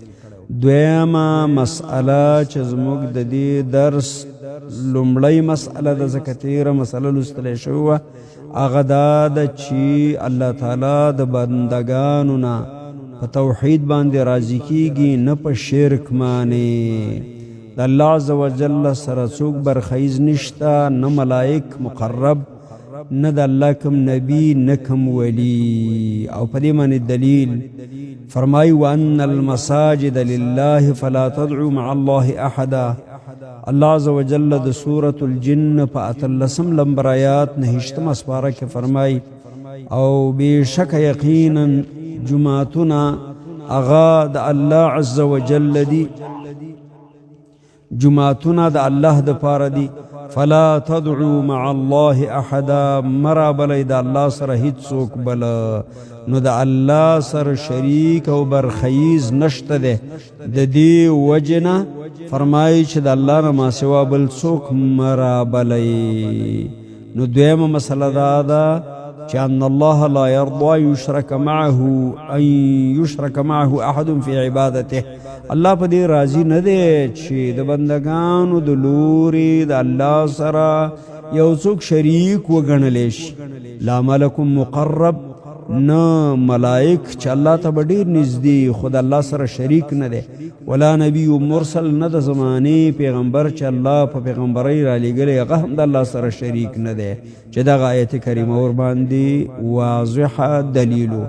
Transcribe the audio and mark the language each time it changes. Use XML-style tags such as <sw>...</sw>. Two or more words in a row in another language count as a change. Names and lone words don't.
<ps>دویمه مسئله چې زموږ د دې درس لومړی مسئله ده، ځکه تېره مسئله لوستلی شوې وه، هغه دا ده چې الله تعالی د بندګانو نه په توحید باندې راضي کېږي، نه په شرک باندې. د الله</ps> <ar>عز وجل</ar> <ps>سره څوک برخیز نشته، نه ملائک مقرب، نه د الله کوم نبی، نه کوم ولی. او په دې باندې دلیل فرمایي</ps> <ar>وان المساجد لله فلا تدعوا مع الله احدا.</ar> <ps>الله</ps> <ar>عز وجل</ar> <ps>د سورة الجن په 18 نمبر آیات 9 سپاره کې فرمایي او بشک یقینا جماعتونه هغه د الله</ps> <ar>عز وجل</ar> <ps>دي، جماعتونه د الله د پاره دي.</ps> <ar>فلا تدعوا مع الله احدا،</ar> <ps>مرابلی د الله سره هیڅ څوک بل، نو د الله سره شریک او برخیز نشته ده. د دې وجنه فرمایي چې د الله نه ما سوا بل څوک مرابلی. نو دویمه مسله دا ده چې</ps> <ar>ان الله لا يرضى يشرك معه احد في عبادته.</ar> <ps>الله په دې راضي نه دی چې د بندگانو د لوري د الله سره یو څوک شریک وګڼلی شي.</ps> <ar>لا ملک مقرب،</ar> <ps>نه ملائک چې الله ته به ډېر نږدې خو د الله سره شریک نه دی،</ps> <ar>ولا نبی مرسل،</ar> <ps>نه د زمانې پیغمبر چې الله په پیغمبرۍ را لېږلی هغه هم د الله سره شریک نه دی، چې دغه آیت کریمه ورباندې واضحه دلیلو.</ps>